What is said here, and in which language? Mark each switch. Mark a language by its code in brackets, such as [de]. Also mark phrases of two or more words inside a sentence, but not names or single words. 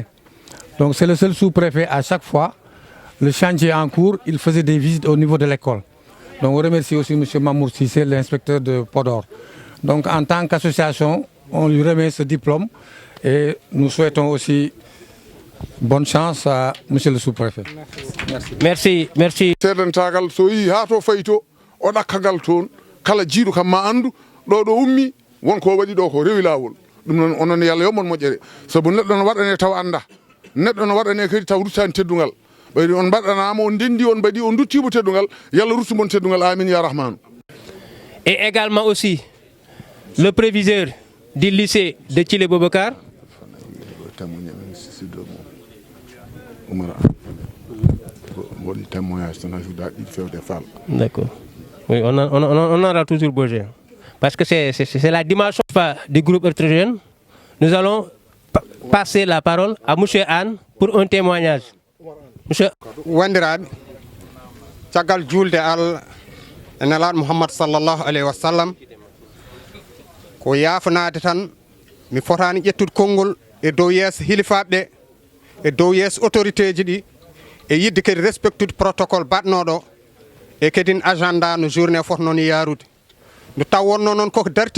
[fr] Donc c'est le seul sous-préfet à chaque fois, le chantier en cours, il faisait des visites au niveau de l'école. Donc on remercie aussi M. Mamour Sissé, l'inspecteur de Podor. Donc en tant qu'association, on lui remet ce diplôme et nous souhaitons aussi bonne chance à M. le sous-préfet. Merci. Merci. Merci. [ff] Seedantagal so yi ha to fayto o ɗakkagal toon kala jiiɗo kam ma andu ɗo ummi wonko waɗi ɗo ko rewi lawol ɗum noon onon yalla yomon moƴƴere sabu neɗɗo no waɗane taw anda neɗɗo no waɗane kadi taw ruttani teddugal ɓayde on mbaɗanama on ndendi on mbaɗi on duttimo teddugal yalla ruttumon teddugal amin [ar] يا رحمن. [fr] Et également aussi le préviseur du lycée de Thillé Boubacar. D'accord. Oui, on aura toujours besoin. Parce que c'est la dimension du groupe électrogène. Nous allons passer la parole à M. Anne pour un témoignage. Monsieur. [ff] Wandiraɓe caggal julde Allah e nelaɗo Muhammad [ar] صلى الله عليه وسلم [ff] ko yafanade tan mi fotani ƴettude konngol e dow yeeso hilifaɓe ɗe e dow yeeso autorité ji ɗi e yidde kadi respectude protocole batnoɗo e kadi agenda no journée foti noon yarude nde taw wonno noon koko darti